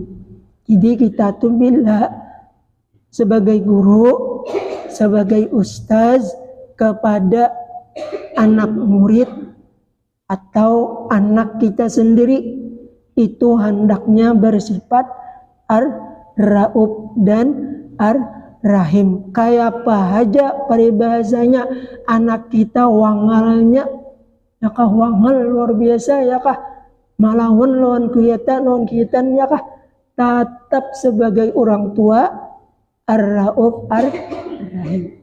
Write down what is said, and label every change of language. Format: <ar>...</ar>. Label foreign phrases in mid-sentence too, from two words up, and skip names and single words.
<id>Jadi kita tuh bila sebagai guru, sebagai ustaz kepada anak murid atau anak kita sendiri itu hendaknya bersifat Ar-Rauf dan Ar-Rahim. Kayak apa aja peribahasanya, anak kita wangalnya, ya kah wangal luar biasa ya kah, malawan lawan kelihatan ya kah, tetap sebagai orang tua Ar-Rauf Ar-Rahim.</id>